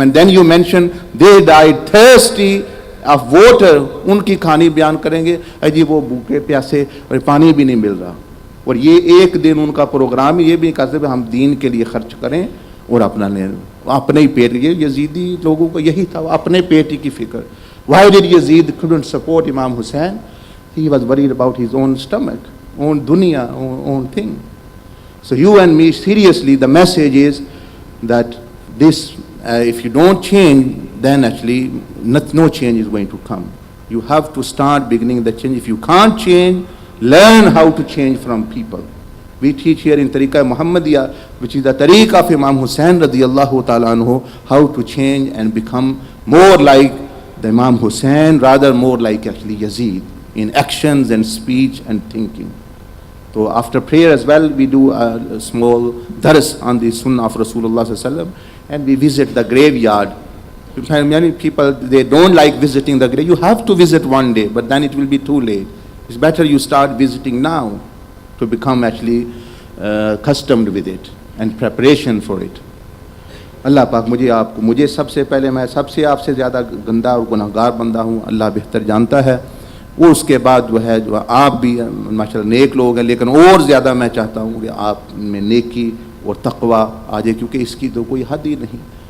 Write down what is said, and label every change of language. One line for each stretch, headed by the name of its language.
English: And then you mention they died thirsty of water,
Urdu: unki khaani بیان کریں گے, اجی وہ بھوکے پیاسے اور پانی بھی نہیں مل رہا. اور یہ ایک دن ان کا پروگرام یہ بھی کہتے ہیں ہم دین کے لیے خرچ کریں اور اپنا لیں, اپنے ہی پیٹ. یہ یزیدی لوگوں کو یہی تھا, اپنے پیٹ کی فکر.
English: Why did Yazid couldn't support Imam Hussain? He was worried about his own stomach, own dunya, own thing. So you and me, seriously, the message is that this, if you don't change, then actually no change is going to come. You have to start beginning the change. If you can't change, learn how to change from people. We teach here in Tariqa Muhammadiyah, which is the Tariqa of Imam Hussain radiyallahu ta'ala anhu, how to change and become more like the Imam Hussain, rather more like actually Yazid in actions and speech and thinking. So after prayer as well, we do a small dars on the Sunnah of Rasulullah sallallahu alaihi wasallam, and we visit the graveyard. Many people, they don't like visiting the grave. You have to visit one day, but then it will be too late. It's better you start visiting now to become actually accustomed with it and preparation for it.
Urdu: اللہ پاک مجھے سب سے پہلے، میں سب سے آپ سے زیادہ گندا اور گناہگار بندہ ہوں، اللہ بہتر جانتا ہے. وہ اس کے بعد جو آپ بھی ماشاءاللہ نیک لوگ ہیں، لیکن اور زیادہ میں چاہتا ہوں کہ آپ میں نیکی اور تقوی آ جائے، کیونکہ اس کی تو کوئی حد ہی نہیں.